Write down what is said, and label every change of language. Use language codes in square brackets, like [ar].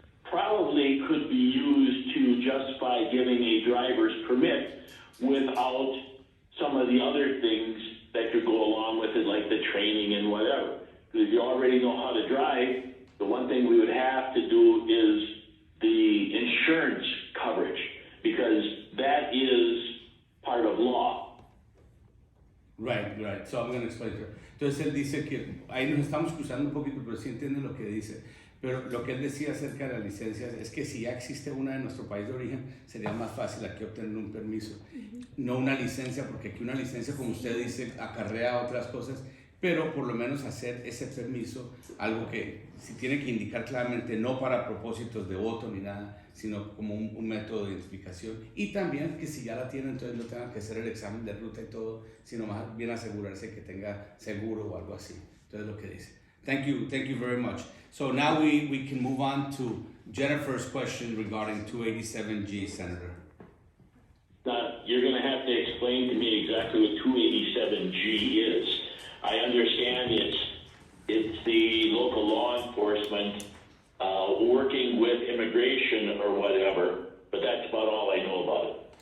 [en] probably could be used to justify giving a driver's permit without some of the other things that could go along with it, like the training and whatever. Because if you already know how to drive, the one thing we would have to do is the insurance coverage, because that is part of law. Right. So I'm going to explain to her. [es] Entonces él dice que ahí nos estamos cruzando un poquito, pero sí entiende lo que dice. Pero lo que él decía acerca de las licencias es que si ya existe una en nuestro país de origen, sería más fácil aquí obtener un permiso. No una licencia, porque aquí una licencia, como usted dice, acarrea otras cosas, pero por lo menos hacer ese permiso, algo que si tiene que indicar claramente, no para propósitos de voto ni nada, sino como un método de identificación. Y también que si ya la tiene, entonces no tenga que hacer el examen de ruta y todo, sino más bien asegurarse que tenga seguro o algo así. Entonces lo que dice. [en] Thank you very much. So now we can move on to Jennifer's question regarding 287G, Senator. Now, you're going to have to explain to me exactly what 287G is. I understand it's the local law enforcement working with immigration or whatever, but that's about all I know about it.